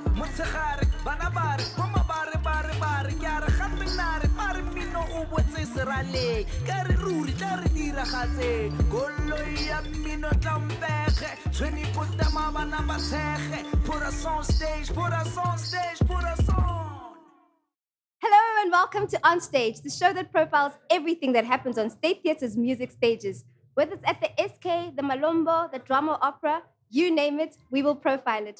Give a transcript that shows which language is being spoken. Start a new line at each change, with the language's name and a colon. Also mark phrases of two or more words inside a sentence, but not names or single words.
Tswana: motshegare bana ba re mama ba re ke a re gape nna re ba re mmino o botse seraleng ka re ruri tla re diragatseng koloi ya mmino tla mpege tshweni puta mabana ba tshege
English: put us on stage, put us on
Tswana: stage, put us on.
English: Hello and welcome to On Stage, the show that profiles everything that happens on State Theatre's music stages. Whether it's at the SK, the Malombo, the drama opera, you name it, we will profile it.